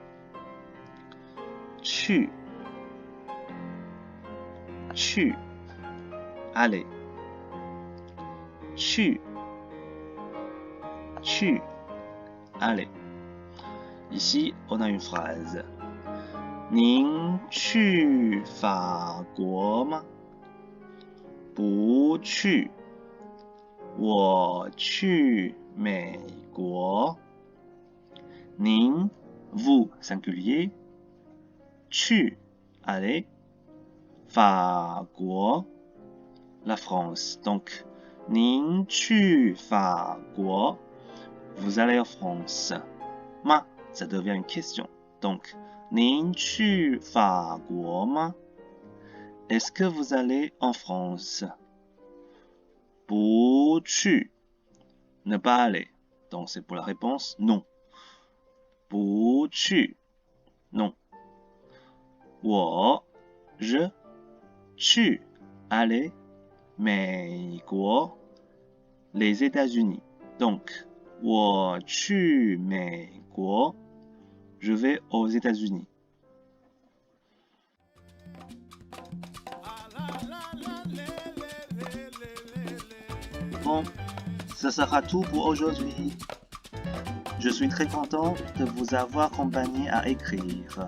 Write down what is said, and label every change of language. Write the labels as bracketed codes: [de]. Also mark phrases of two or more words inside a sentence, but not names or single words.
[fr] Tu. Tu, allez. Tu. Tu, allez. Ici, on a une phrase. [zh] 您去法国吗？不去。我去美国。 [fr] 您 vous singulier 去 allez 法国 la France. Donc [zh] 您去法国 [fr] vous allez en France. Ma ça devient une question. Donc [zh] 您去法国吗 [fr] Est-ce que vous allez en France? [zh] 不去 [fr] ne pas aller. Donc c'est pour la réponse non. [zh] 不去 non. [fr] 我 je 去 aller 美国 les États-Unis. Donc [zh] 我去美国 [fr] je vais aux États-Unis. Bon, ce sera tout pour aujourd'hui. Je suis très content de vous avoir accompagné à écrire.